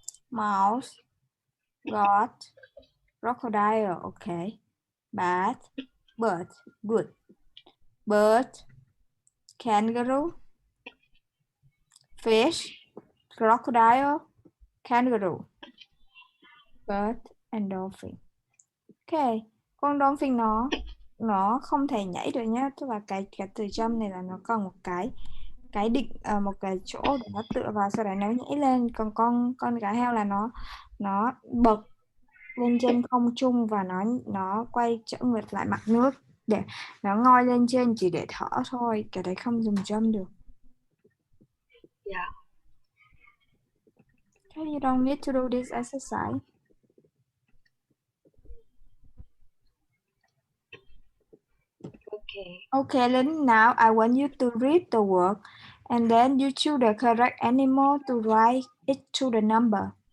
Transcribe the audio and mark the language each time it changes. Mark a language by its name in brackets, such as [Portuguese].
[English] Mouse, got, crocodile, okay. Bat, bird, good. Bird, kangaroo, fish, crocodile, kangaroo, bird and dolphin. [Vietnamese] Ok, con dolphin nó không thể nhảy được nhá, tức là cái từ trong này là nó còn một cái định một cái chỗ để nó tựa vào sau đấy nó nhảy lên, còn con cá heo là nó bật lên trên không trung và nó quay trở ngược lại mặt nước để nó ngoi lên trên chỉ để thở thôi, cái đấy không dùng jump được. [English] Yeah. Okay, you don't need to do this exercise. Okay. Okay, Lynn, now I want you to read the word and then you choose the correct animal to write it to the number.